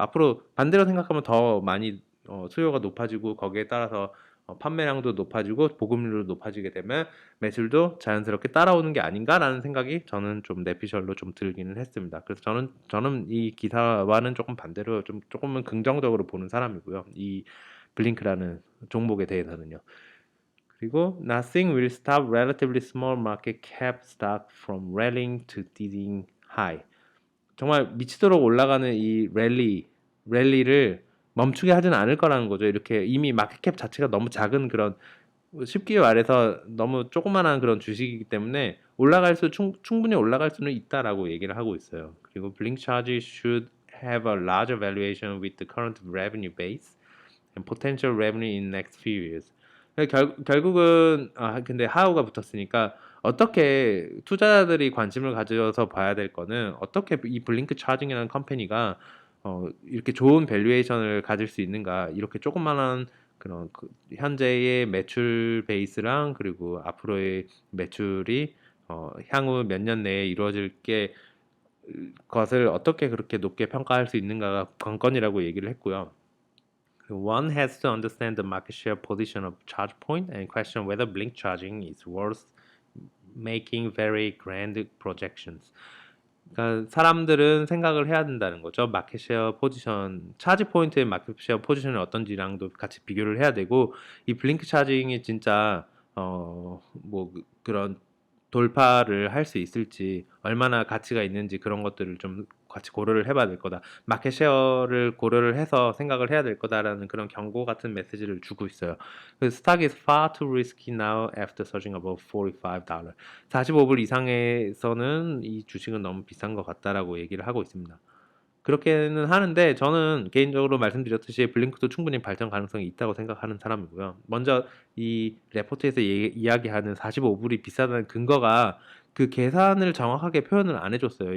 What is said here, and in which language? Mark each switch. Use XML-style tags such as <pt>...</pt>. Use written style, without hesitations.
<ko>앞으로 반대로 생각하면 더 많이 수요가 높아지고 거기에 따라서 판매량도 높아지고 보급률도 높아지게 되면 매출도 자연스럽게 따라오는 게 아닌가라는 생각이 저는 좀 내피셜로 좀 들기는 했습니다. 그래서 저는 이 기사와는 조금 반대로 조금은 긍정적으로 보는 사람이고요. 이 블링크라는 종목에 대해서는요. 그리고</ko> <en>nothing will stop relatively small market cap stock from rallying to dizzying high.</en> <ko>정말 미치도록 올라가는 이 랠리를 멈추게 하지는 않을 거라는 거죠. 이렇게 이미 마켓캡 자체가 너무 작은 그런 쉽게 말해서 너무 조그만한 그런 주식이기 때문에 충분히 올라갈 수는 있다라고 얘기를 하고 있어요. 그리고</ko> <en>Blink Charge should have a larger valuation with the current revenue base and potential revenue in next few years.</en> <ko>결국은 근데 하우가 붙었으니까 어떻게 투자자들이 관심을 가져서 봐야 될 거는 어떻게 이 블링크 차징이라는 컴퍼니가 이렇게 좋은 밸류에이션을 가질 수 있는가 이렇게 조그만한 그런 현재의 매출 베이스랑 그리고 앞으로의 매출이 향후 몇 년 내에 이루어질 게 것을 어떻게 그렇게 높게 평가할 수 있는가가 관건이라고 얘기를 했고요.</ko> <en>One has to understand the market share position of ChargePoint and question whether Blink charging is worth making very grand projections.</en> <ko>그러니까 사람들은 생각을 해야 된다는 거죠. 마켓쉐어 포지션, 차지 포인트의 마켓쉐어 포지션이 어떤지랑도 같이 비교를 해야 되고 이 블링크 차징이 진짜 뭐 그런 돌파를 할 수 있을지 얼마나 가치가 있는지 그런 것들을 좀 같이 고려를 해봐야 될 거다. 마켓 쉐어를 고려를 해서 생각을 해야 될 거다라는 그런 경고 같은 메시지를 주고 있어요.</ko> <en>The stock is far too risky now after surging above $45.</en> <ko>45불 이상에서는 이 주식은 너무 비싼 것 같다라고 얘기를 하고 있습니다. 그렇게는 하는데 저는 개인적으로 말씀드렸듯이 블링크도 충분히 발전 가능성이 있다고 생각하는 사람이고요. 먼저 이 레포트에서 이야기하는 45불이 비싸다는 근거가 그 계산을 정확하게 표현을 안 해줬어요.</ko>